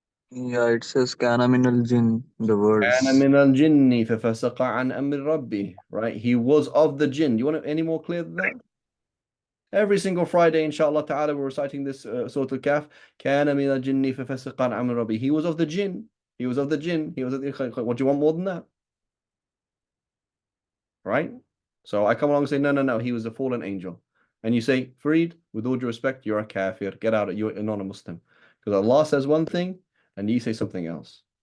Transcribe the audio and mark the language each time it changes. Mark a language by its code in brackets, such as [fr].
[en] Yeah, it says [ar] kana minal jinn, [en] the [ar] كان [en] words. [ar] من الجن ففسق عن أمر ربه. [en] Right? He was of the jinn. You want it any more clear than that? Every single Friday, inshallah ta'ala, we're reciting this Surah Al-Kahf. [ar] كان من الجن ففسق عن أمر ربه. [en] He was of the jinn. He was of the jinn. He was of the... What do you want more than that? Right? So I come along and say, no, no, no, he was a fallen angel. And you say, Fareed, with all due respect, you're a kafir. Get out of you're not a Muslim. Because Allah says one thing and you say something else.